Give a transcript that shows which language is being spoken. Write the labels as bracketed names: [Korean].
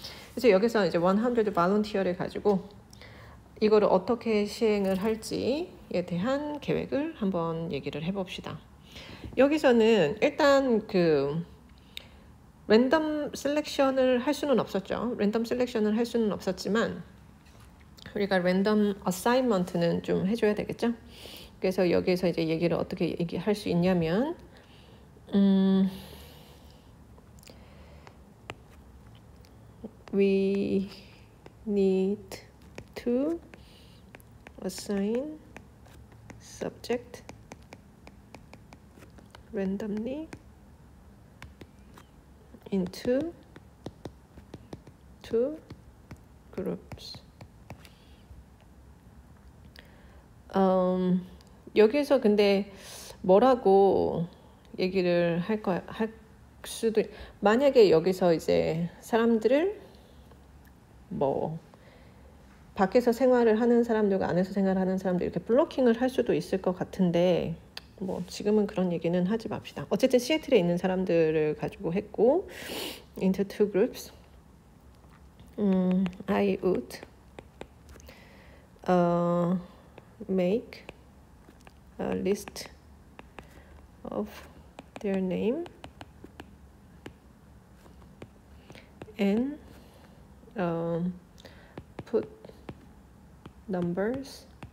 [Korean] 그래서 여기서 이제 100 volunteer를 가지고 이거를 어떻게 시행을 할지에 대한 계획을 한번 얘기를 해봅시다. 여기서는 일단 그 랜덤 셀렉션을 할 수는 없었죠. 랜덤 셀렉션을 할 수는 없었지만 우리가 랜덤 어사인먼트는 좀 해줘야 되겠죠. 그래서 여기에서 이제 얘기를 어떻게 얘기할 수 있냐면 [English] we need to assign subject randomly into two groups. [Korean] 여기서 근데 뭐라고 얘기를 수도 만약에 여기서 이제 사람들을 뭐 밖에서 생활을 하는 사람들과 안에서 생활하는 사람들 이렇게 블로킹을 할 수도 있을 것 같은데 뭐 지금은 그런 얘기는 하지 맙시다. 어쨌든 시애틀에 있는 사람들을 가지고 했고 [English] into two groups. I would make a list of their name and put numbers